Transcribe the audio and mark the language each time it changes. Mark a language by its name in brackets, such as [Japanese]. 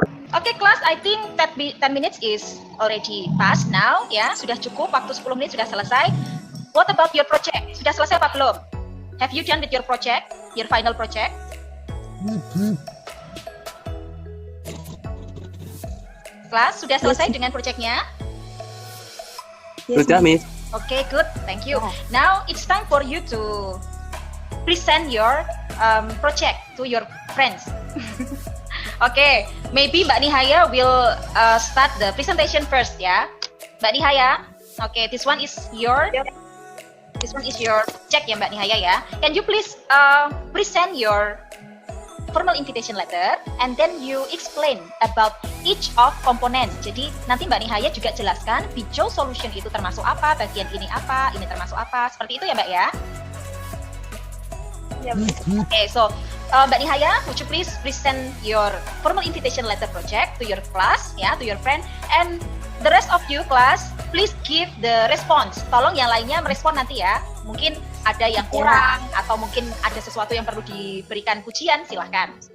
[Indonesian] Oke, kelas, [English] I think that 10 minutes is already passed now, ya. [Indonesian] Sudah cukup, waktu 10 menit sudah selesai. [English] What about your project? [Indonesian] Sudah selesai apa belum? [English] Have you done with your project, your final project? [Indonesian] Kelas, sudah selesai dengan projectnya? [English] Yes, [Indonesian] Sudah, Miss. [English] Okay, good. Thank you. Now it's time for you to present your project to your friends. Okay, maybe Mbak Nihaya will start the presentation first, ya. Mbak Nihaya, okay, this one is your project ya, Mbak Nihaya ya. Can you please present your formal invitation letter and then you explain about each of component. [Indonesian] Jadi nanti Mbak Nihaya juga jelaskan Bijou solution itu termasuk apa, bagian ini apa, ini termasuk apa, seperti itu ya Mbak ya. [English] Okay, so Mbak Nihaya, would you please present your formal invitation letter project to your class, ya, to your friend, and the rest of you class, please give the response. [Indonesian] Tolong yang lainnya merespon nanti ya. Mungkin ada yang kurang atau mungkin ada sesuatu yang perlu diberikan pujian, silahkan.